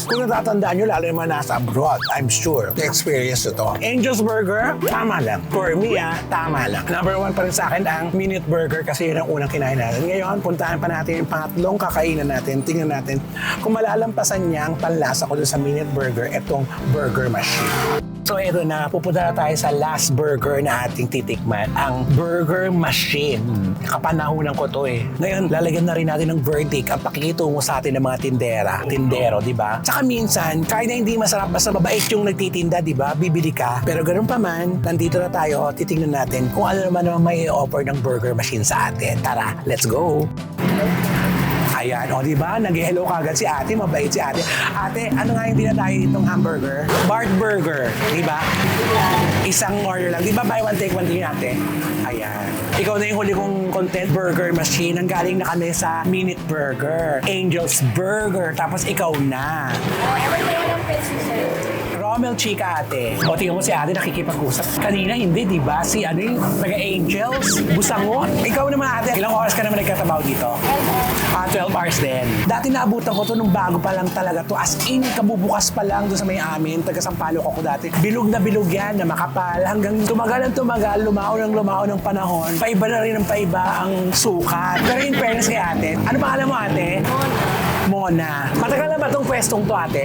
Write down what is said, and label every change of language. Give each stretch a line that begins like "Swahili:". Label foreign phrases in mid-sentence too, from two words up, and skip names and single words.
Filipino: Kung natatandaan nyo, lalo naman nasa abroad,
English: I'm sure.
Filipino: Na-experience nyo to. Angel's Burger, tama lang.
English: For me,
Filipino: tama lang. Number 1 pa rin sa akin ang Minute Burger kasi yun ang unang kinain natin. Ngayon, puntahan pa natin yung pangatlong kakainan natin. Tingnan natin kung malalampasan niya ang panlasa ko dun sa Minute Burger, itong Burger Machine. So eto na, pupunta na tayo sa last burger na ating titikman, ang Burger Machine. Kapanahunan ko to eh. Ngayon, lalagyan na rin natin ng verdict ang pakikitungo sa atin ng mga tindero, di ba? Saka minsan, kahit na hindi masarap, basta mabait yung nagtitinda, di ba? Bibili ka. Pero ganun pa man, nandito na tayo, titingnan natin kung ano naman may offer ng Burger Machine sa atin. Tara,
English: let's go!
Filipino: Ayan, o diba? Nag-hello kagad si ate, mabait si ate. Ate, ano nga yung dinatayo itong hamburger? Bart Burger, diba? Isang order lang. Diba buy one take one din ate? Ayan. Ikaw na yung huli kong content Burger Machine. Ang galing na kami sa Minute Burger, Angel's Burger, tapos ikaw na. Romel Chica ate. O tingnan mo si ate nakikipag-usap. Kanina hindi, di ba? Si ano yung taga-Angels, Busangot. Ikaw naman ate, ilang oras ka naman nagtatrabaho dito? 12 hours din. Dati naabutan ko to nung bago pa lang talaga to.
English: As in,
Filipino: kabubukas pa lang doon sa may amin. Taga Sampaloc ako dati. Bilog na bilog yan, na makapal. Hanggang tumagal ng tumagal, lumao ng panahon. Paiba na rin ng paiba ang sukat. Pero
English: in fairness
Filipino: kay ate, ano pangalan mo ate? Mona. Matagal na ba itong pwestong to ate?